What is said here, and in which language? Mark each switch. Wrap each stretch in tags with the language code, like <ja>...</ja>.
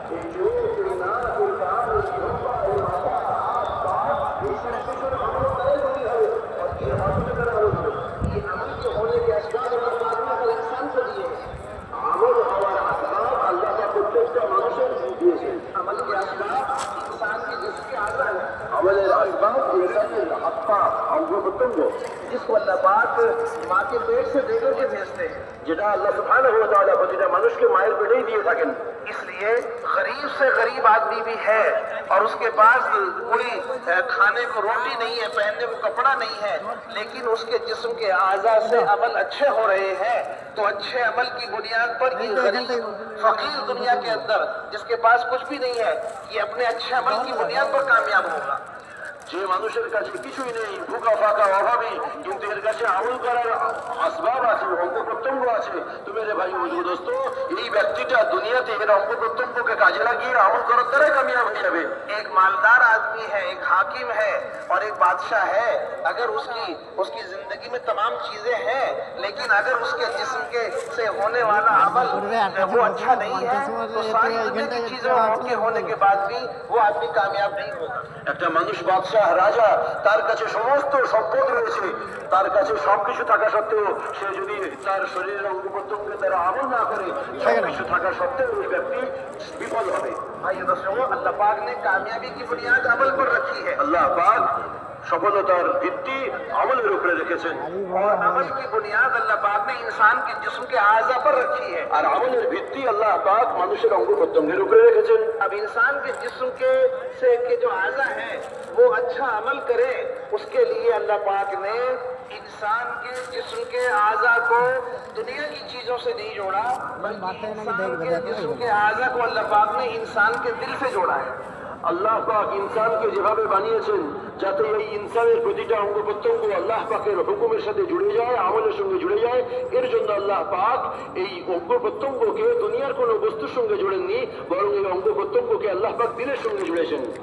<bn>এই চোখ, এই নাক, এই কান, এই জিহ্বা, এই মাথা, হাত, পা, এই সমস্ত আমল দ্বারাই তৈরি হবে। আর এই আমল দ্বারা আমল হবে।</bn> <hi>ये अमल के होने के असबाब और अल्लाह को इंसान को दिए हैं।</hi> <bn>আমল হওয়ার আসবাব আল্লাহ পাক প্রত্যেকটা মানুষের দিয়েছেন।</bn> <hi>अमल के असबाब इंसान के जिसके आज़ा है,</hi> <bn>আমলের আসবাব ইনসানের হাত পা অঙ্গ প্রত্যঙ্গ,</bn> <hi>जिसको अल्लाह पाक माँ के पेट से दे करके भेजते हैं।</hi> <bn>যেটা আল্লাহ সুবহানাহু ওয়া তাআলা প্রতিটা মানুষকে মায়ের পেটেই দিয়ে থাকেন।</bn> <hi>इसलिए गरीब से गरीब आदमी भी है और उसके पास कोई खाने को रोटी नहीं है, पहनने को कपड़ा नहीं है, लेकिन उसके जिस्म के आज़ा से अमल अच्छे हो रहे हैं, तो अच्छे अमल की बुनियाद पर ये गरीब फकीर दुनिया के अंदर जिसके पास कुछ भी नहीं है, ये अपने अच्छे अमल की बुनियाद पर कामयाब होगा।</hi> <bn>যে মানুষের কাছে কিছুই নেই, ভুকা ফাঁকা অভাবী, কিন্তু এর কাছে আমল করার আসবাব আছে, অঙ্গ প্রত্যঙ্গ আছে, তুমি রে ভাই বুঝবো দোস্ত, এই ব্যক্তিটা দুনিয়াতে এর অঙ্গ প্রত্যঙ্গকে কাজে লাগিয়ে আমল করার দ্বারাই কামিয়াব হয়ে যাবে।</bn> <hi>एक मालदार आदमी है, एक हाकिम है और एक बादशाह है, अगर उसकी जिंदगी में तमाम चीजें हैं, लेकिन अगर उसके जिस्म के से होने वाला अमल वो अच्छा नहीं है, तो सारी दुनिया की चीजों के होने के बाद भी वो आदमी कामयाब नहीं होगा।</hi> <bn>একটা মানুষ বাদশাহ রাজা, তার কাছে সমস্ত সম্পদ রয়েছে, তার কাছে সবকিছু থাকা সত্ত্বেও সে যদি তার শরীরের অঙ্গ প্রত্যঙ্গের দ্বারা আমল না করে, সবকিছু থাকা সত্ত্বেও ওই ব্যক্তি বিফল হবে।</bn> <hi>भाई दोस्तों, अल्लाह पाक ने कामयाबी की बुनियाद अमल पर रखी है</hi> <bn>আল্লাহ পাক সফলতার ভিত্তি আমলের উপরে রেখেছেন,</bn> <hi>और अमल की बुनियाद अल्लाह पाक ने इंसान के जिस्म के आज़ा पर रखी है।</hi> <bn>আর আমলের ভিত্তি আল্লাহ পাক মানুষের অঙ্গ প্রত্যঙ্গের উপরে রেখেছেন।</bn> <hi>अब इंसान के जिस्म के जो आज़ा है वो अच्छा अमल करे, उसके लिए अल्लाह पाक ने इंसान के जिस्म के आज़ा को दुनिया की चीजों से नहीं जोड़ा, बल्कि इंसान के जिस्म के आज़ा को अल्लाह पाक ने इंसान के दिल से जोड़ा है।</hi> <bn>আল্লাহ পাক ইনসানকে যেভাবে বানিয়েছেন যাতে এই ইনসানের প্রতিটা অঙ্গ প্রত্যঙ্গ আল্লাহ পাকের হুকুমের সাথে জুড়ে যায়, আমলের সঙ্গে জুড়ে যায়, এর জন্য আল্লাহ পাক এই অঙ্গ প্রত্যঙ্গকে দুনিয়ার কোনো বস্তুর সঙ্গে জুড়েননি, বরং এই অঙ্গ প্রত্যঙ্গকে আল্লাহ পাক দিলের সঙ্গে জুড়েছেন।</bn>